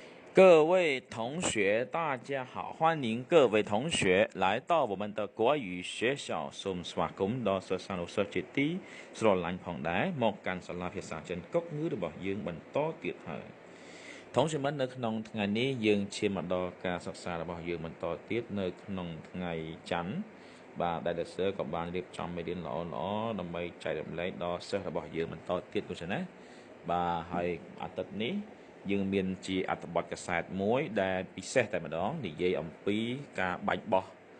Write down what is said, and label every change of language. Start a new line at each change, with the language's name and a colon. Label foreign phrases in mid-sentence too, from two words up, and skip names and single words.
Chinese: 各位同学，大家好！欢迎各位同学来到我们的国语学校。
Khmer: សូមស្វាគមន៍ដល់សិស្សានុសិស្សជាទីស្រឡាញ់ផងដែរមកកាន់សាលាភាសាចិនកុកងឺរបស់យើងបន្តទៀតហើយ同学们នៅក្នុងថ្ងៃនេះយើងឈានមកដល់ការសិក្សារបស់យើងបន្តទៀតនៅក្នុងថ្ងៃច័ន្ទបាទដែលសិស្សក៏បានរៀបចំមេរៀនល្អៗដើម្បីចែករំលែកដល់សិស្សរបស់យើងបន្តទៀតនោះណាបាទហើយអាទិត្យនេះយើងមានជាអត្ថបទកសែតមួយដែលពិសេសតែម្ដងនិយាយអំពីការបាញ់បោះ